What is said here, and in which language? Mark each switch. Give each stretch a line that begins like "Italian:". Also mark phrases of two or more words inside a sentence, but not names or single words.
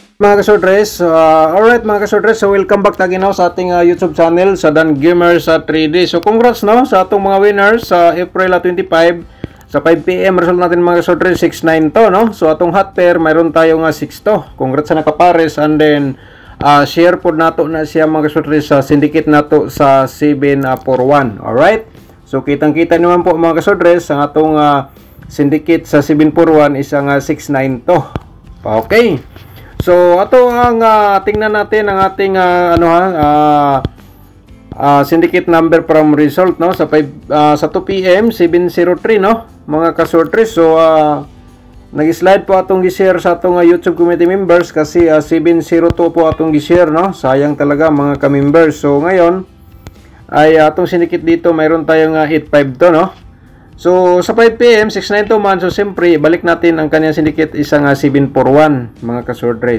Cebuano: Mga kasortres, alright mga kasortres, so
English: welcome back
Cebuano: tagi no sa ating YouTube channel sa Dan Gamer sa 3D. So congrats no sa atong mga winners sa April 25 sa 5 PM result natin mga kasortres 6-9 to no. So atong hot pair
Filipino: mayroon tayo
Cebuano: nga 6 to. Congrats sa nakapares, and then share pod nato na siya mga kasortres sa syndicate nato sa 741. Alright. So kitang-kita naman po mga kasortres ang atong syndicate sa 741 isang 6-9 to. Okay. So ato ang
Filipino: tingnan natin ang ating
English: syndicate number from result
Cebuano: no sa 2 PM 703 no mga kasortres. So nag-slide po atong gi-share sa atong YouTube
English: community members
Cebuano: kasi 702 po atong gi-share no.
Filipino: Sayang talaga mga ka-members. So ngayon ay atong syndicate dito mayroon tayong 852 no.
Cebuano: So, sa 5 PM, 692 man.
Filipino: So, siyempre, balik natin ang kanyang syndicate isang 741, mga kasortres.